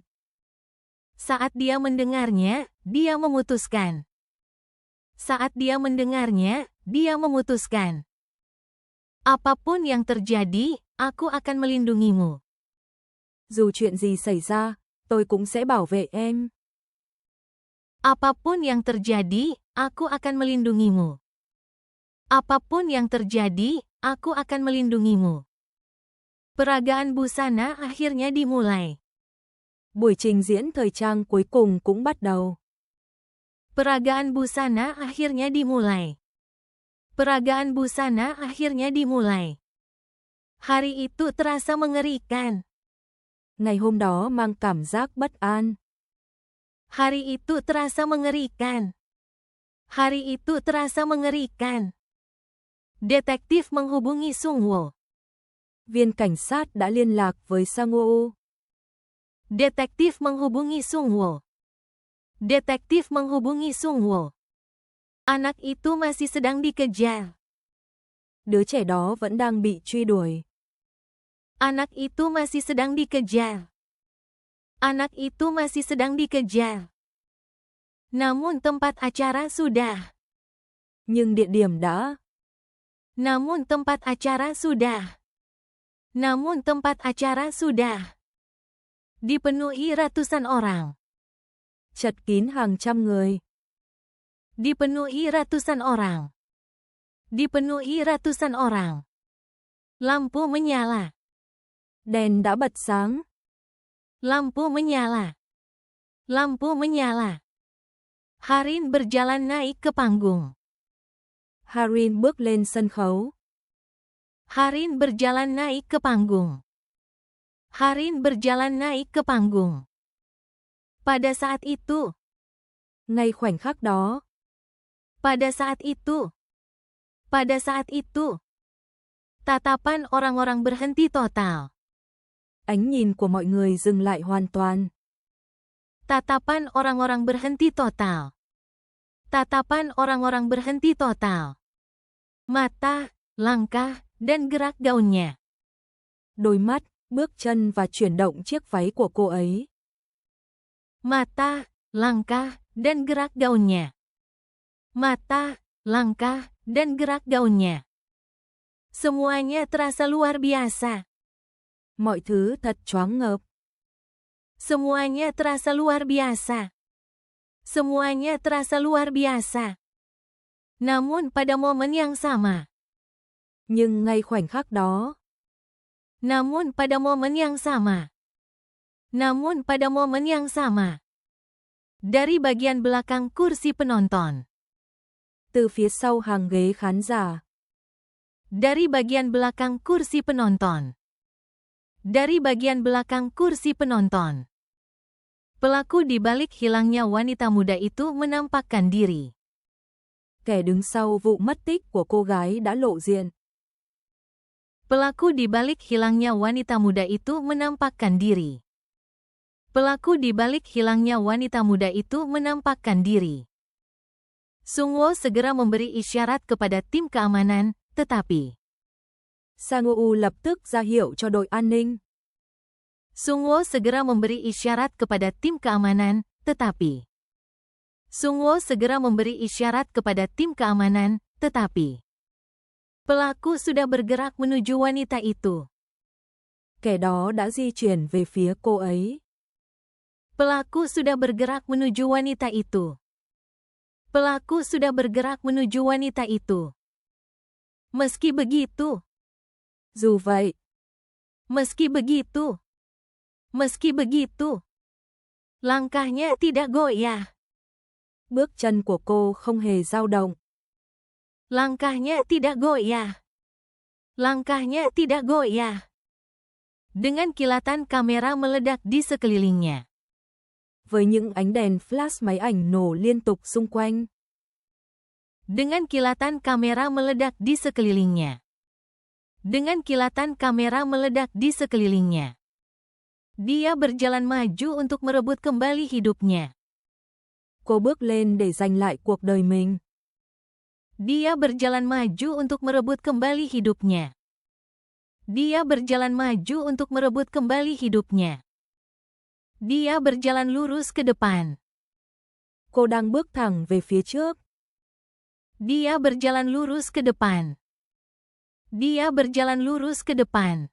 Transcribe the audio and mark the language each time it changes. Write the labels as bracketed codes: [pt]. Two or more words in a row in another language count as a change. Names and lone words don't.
[id] Saat dia mendengarnya, dia memutuskan. Saat dia mendengarnya, dia memutuskan. Apapun yang terjadi, aku akan melindungimu. [vi] Dù chuyện gì xảy ra, tôi cũng sẽ bảo vệ em. [id] Apapun yang terjadi, aku akan melindungimu. Apapun yang terjadi, aku akan melindungimu. Peragaan busana akhirnya dimulai. [vi] Buổi trình diễn thời trang cuối cùng cũng bắt đầu. [id] Peragaan busana akhirnya dimulai. Peragaan busana akhirnya dimulai. Hari itu terasa mengerikan. [vi] Ngày hôm đó mang cảm giác bất an. [id] Hari itu terasa mengerikan. Hari itu terasa mengerikan. Detektif menghubungi Sungwoo. [vi] Viên cảnh sát đã liên lạc với Sang-woo. [id] Detektif menghubungi Sungwoo. Detektif menghubungi Sungwoo. Anak itu masih sedang dikejar. [vi] Đứa trẻ đó vẫn đang bị truy đuổi. [id] Anak itu masih sedang dikejar. Anak itu masih sedang dikejar. Namun tempat acara sudah. [vi] Nhưng địa điểm đã. [id] Namun tempat acara sudah. Namun tempat acara sudah. Dipenuhi ratusan orang. [vi] Chật kín hàng trăm người. [id] Dipenuhi ratusan orang. Dipenuhi ratusan orang. Lampu menyala. [vi] Đèn đã bật sáng. [id] Lampu menyala. Lampu menyala. Harin berjalan naik ke panggung. [vi] Harin bước lên sân khấu. [id] Harin berjalan naik ke panggung. Harin berjalan naik ke panggung. Pada saat itu. [vi] Ngay khoảnh khắc đó. [id] Pada saat itu. Pada saat itu. Tatapan orang-orang berhenti total. [vi] Ánh nhìn của mọi người dừng lại hoàn toàn. [id] Tatapan orang-orang berhenti total. Tatapan orang-orang berhenti total. Mata, langkah, dan gerak gaunnya. [vi] Đôi mắt, bước chân và chuyển động chiếc váy của cô ấy. [id] Mata, langkah, dan gerak gaunnya. Mata, langkah, dan gerak gaunnya. Semuanya terasa luar biasa. [vi] Mọi thứ thật choáng ngợp. [id] Semuanya terasa luar biasa. Semuanya terasa luar biasa. Namun pada momen yang sama. [vi] Nhưng ngay khoảnh khắc đó. [id] Namun pada momen yang sama. Namun pada momen yang sama. Dari bagian belakang kursi penonton. [vi] Từ phía sau hàng ghế khán giả. [id] Dari bagian belakang kursi penonton. Dari bagian belakang kursi penonton. Pelaku di balik hilangnya wanita muda itu menampakkan diri. [vi] Kẻ đứng sau vụ mất tích của cô gái đã lộ diện. [id] Pelaku di balik hilangnya wanita muda itu menampakkan diri. Pelaku di balik hilangnya wanita muda itu menampakkan diri. Sungwoo segera memberi isyarat kepada tim keamanan, tetapi [vi] Sang-woo lập tức ra hiệu cho đội an ninh. [id] Sungwoo segera memberi isyarat kepada tim keamanan, tetapi Sungwoo segera memberi isyarat kepada tim keamanan, tetapi pelaku sudah bergerak menuju wanita itu. [vi] Kẻ đó đã di chuyển về phía cô ấy. [id] Pelaku sudah bergerak menuju wanita itu. Pelaku sudah bergerak menuju wanita itu. Meski begitu. [vi] Dù vậy. [id] Meski begitu. Meski begitu. Langkahnya tidak goyah. [vi] Bước chân của cô không hề dao động. [id] Langkahnya tidak goyah. Langkahnya tidak goyah. Dengan kilatan kamera meledak di sekelilingnya. [vi] Với những ánh đèn flash máy ảnh nổ liên tục xung quanh. [id] Dengan kilatan kamera meledak di sekelilingnya. Dengan kilatan kamera meledak di sekelilingnya. Dia berjalan maju untuk merebut kembali hidupnya. [vi] Cô bước lên để giành lại cuộc đời mình. [id] Dia berjalan maju untuk merebut kembali hidupnya. Dia berjalan maju untuk merebut kembali hidupnya. Dia berjalan lurus ke depan. [vi] Cô đang bước thẳng về phía trước. [id] Dia berjalan lurus ke depan. Dia berjalan lurus ke depan.